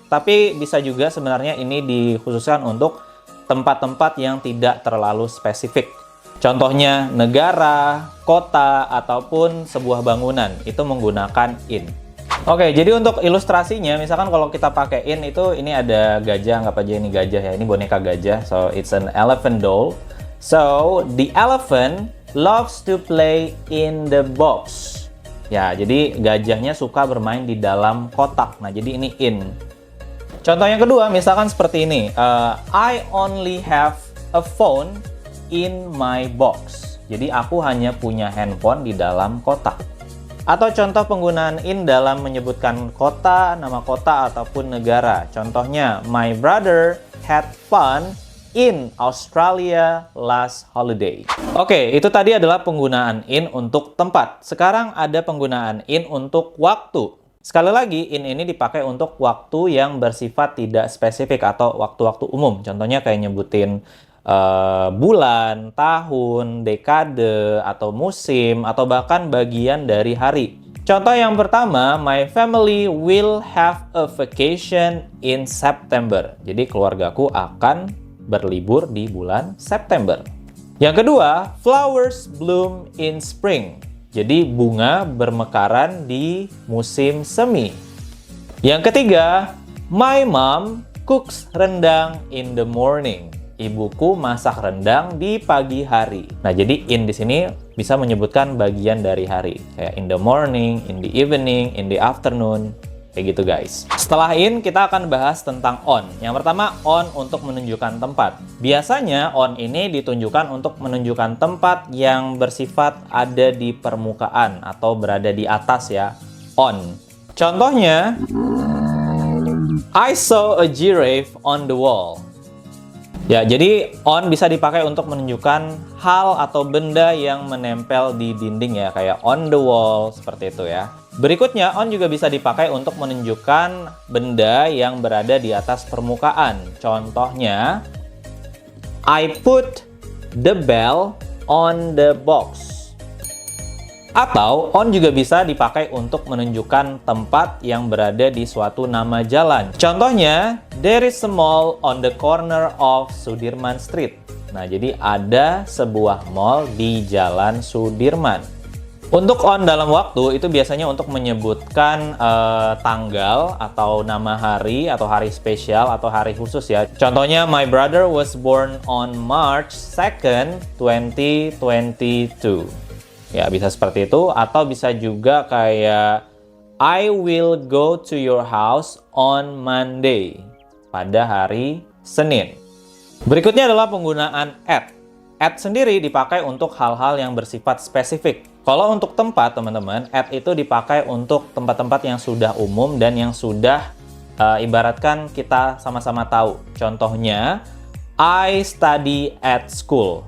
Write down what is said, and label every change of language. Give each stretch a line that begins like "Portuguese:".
Indonesian: Tapi bisa juga sebenarnya ini dikhususkan untuk tempat-tempat yang tidak terlalu spesifik. Contohnya negara, kota, ataupun sebuah bangunan itu menggunakan in. Oke, jadi untuk ilustrasinya, misalkan kalau kita pakai in itu, ini ada gajah, anggap aja ini gajah ya, ini boneka gajah,
English: so it's an elephant doll. So, the elephant loves to play in the box.
Indonesian: Ya, jadi gajahnya suka bermain di dalam kotak, nah jadi ini in. Contoh yang kedua, misalkan seperti ini,
English: I only have a phone in my box.
Indonesian: Jadi aku hanya punya handphone di dalam kotak. Atau contoh penggunaan in dalam menyebutkan kota, nama kota, ataupun negara.
English: Contohnya, my brother had fun in Australia last holiday.
Indonesian: Oke, itu tadi adalah penggunaan in untuk tempat. Sekarang ada penggunaan in untuk waktu. Sekali lagi, in ini dipakai untuk waktu yang bersifat tidak spesifik atau waktu-waktu umum. Contohnya kayak nyebutin bulan, tahun, dekade, atau musim, atau bahkan bagian dari hari. Contoh yang pertama,
English: my family will have a vacation in September.
Indonesian: Jadi keluargaku akan berlibur di bulan September. Yang kedua,
English: flowers bloom in spring.
Indonesian: Jadi bunga bermekaran di musim semi. Yang ketiga,
English: my mom cooks rendang in the morning.
Indonesian: Ibuku masak rendang di pagi hari. Nah, jadi in di sini bisa menyebutkan bagian dari hari.
English: Kayak in the morning, in the evening, in the afternoon.
Indonesian: Kayak gitu, guys. Setelah in, kita akan bahas tentang on. Yang pertama, on untuk menunjukkan tempat. Biasanya, on ini ditunjukkan untuk menunjukkan tempat yang bersifat ada di permukaan atau berada di atas ya. On.
English: Contohnya, I saw a giraffe on the wall.
Indonesian: Ya, jadi on bisa dipakai untuk menunjukkan hal atau benda yang menempel di dinding ya, kayak
English: on the wall,
Indonesian: seperti itu ya. Berikutnya, on juga bisa dipakai untuk menunjukkan benda yang berada di atas permukaan.
English: Contohnya, I put the bell on the box.
Indonesian: Atau on juga bisa dipakai untuk menunjukkan tempat yang berada di suatu nama jalan.
English: Contohnya, there is a mall on the corner of Sudirman Street.
Indonesian: Nah, jadi ada sebuah mall di Jalan Sudirman. Untuk on dalam waktu itu biasanya untuk menyebutkan tanggal atau nama hari atau hari spesial atau hari khusus ya.
English: Contohnya, my brother was born on March 2nd, 2022.
Indonesian: Ya, bisa seperti itu, atau bisa juga kayak
English: I will go to your house on Monday,
Indonesian: pada hari Senin. Berikutnya adalah penggunaan at. At sendiri dipakai untuk hal-hal yang bersifat spesifik. Kalau untuk tempat, teman-teman, at itu dipakai untuk tempat-tempat yang sudah umum dan yang sudah ibaratkan kita sama-sama tahu.
English: Contohnya, I study at school.